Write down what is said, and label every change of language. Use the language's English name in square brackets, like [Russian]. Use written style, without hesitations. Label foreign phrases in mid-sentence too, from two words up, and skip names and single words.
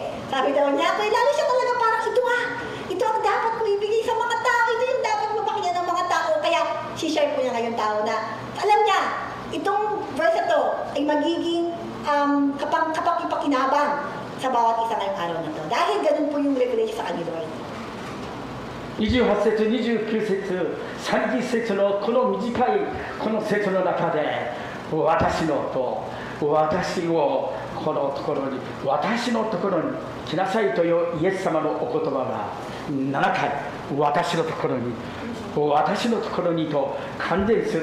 [Filipino] Sabi daw niya, kaya lalo siya talaga parang ito ang dapat ko ibigay sa mga tao, ito yung dapat mapakinggan ng mga tao. Kaya, share po niya ngayong tao na, alam niya, itong verse na to ay magiging kapag-ipakinabang sa bawat isa ngayong araw na to. Dahil ganun po yung revelation sa kanila. [Japanese] 28 節、29節、30節のこの短いこの節の中で、私をこのところに、私のところに来なさいというイエス様のお言葉が7回、私のところにと完全数